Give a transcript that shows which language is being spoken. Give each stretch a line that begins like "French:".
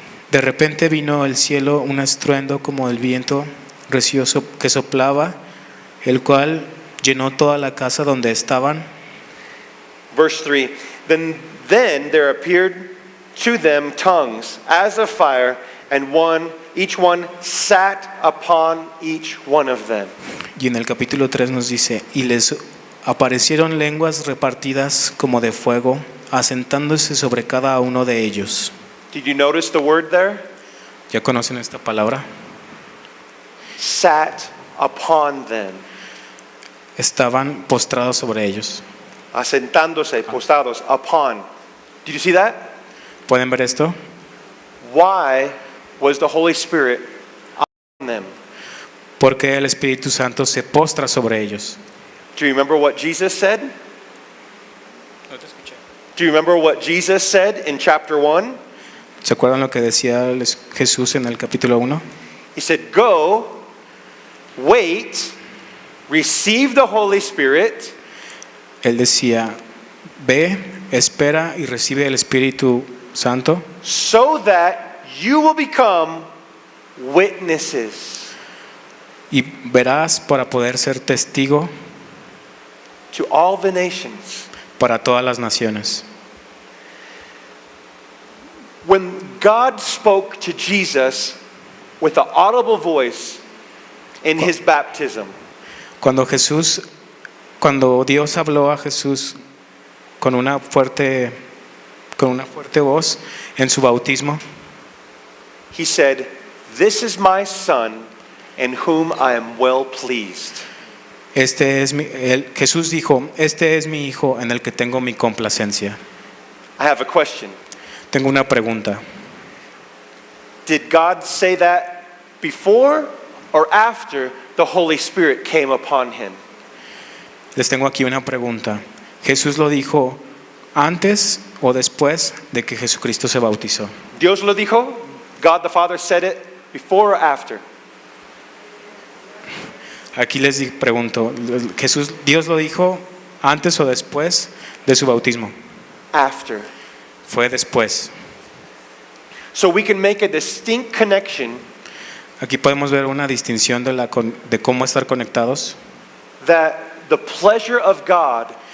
Spanish: De repente vino del cielo un estruendo como del viento recio que soplaba, el cual llenó toda la casa donde estaban.
English: Verse 3, Then there appeared to them tongues as of fire, and each one sat upon each one of them.
Spanish: Y en el capítulo 3 nos dice: y les aparecieron lenguas repartidas como de fuego, asentándose sobre cada uno de ellos.
English: Did you notice the word there?
Spanish: ¿Ya conocen esta palabra?
English: Sat upon them.
Spanish: Estaban postrados sobre ellos. Asentándose, postados,
English: upon. Did you see that?
Spanish: ¿Pueden ver esto?
English: Why was the Holy Spirit upon them?
Spanish: Porque el Espíritu Santo se postra sobre ellos.
English: Do you remember what Jesus said? Do you remember what Jesus said in chapter 1?
Spanish: ¿Se acuerdan lo que decía Jesús en el capítulo 1?
English: He said, go, wait, receive the Holy Spirit,
Spanish: Él decía: ve, espera y recibe el Espíritu Santo,
English: so that you will become witnesses
Spanish: y verás para poder ser testigo
English: to all the nations.
Spanish: para todas las naciones.
English: When God spoke to Jesus with an audible voice in his baptism,
Spanish: Cuando Jesús Cuando Dios habló a Jesús con una fuerte voz en su bautismo,
English: He said, "This is my son in whom I am well pleased."
Spanish: Jesús dijo, este es mi hijo en el que tengo mi complacencia.
English: I have a question.
Spanish: Tengo una pregunta.
English: Did God say that before or after the Holy Spirit came upon him?
Spanish: Les tengo aquí una pregunta. ¿Jesús lo dijo antes o después de que Jesucristo se bautizó? Dios lo dijo?
English: God the Father said it before or after?
Spanish: Aquí les pregunto, ¿Dios lo dijo antes o después de su bautismo?
English: After.
Spanish: Fue después.
English: So we can make a distinct connection
Spanish: Aquí podemos ver una distinción de cómo estar conectados,
English: that the pleasure of God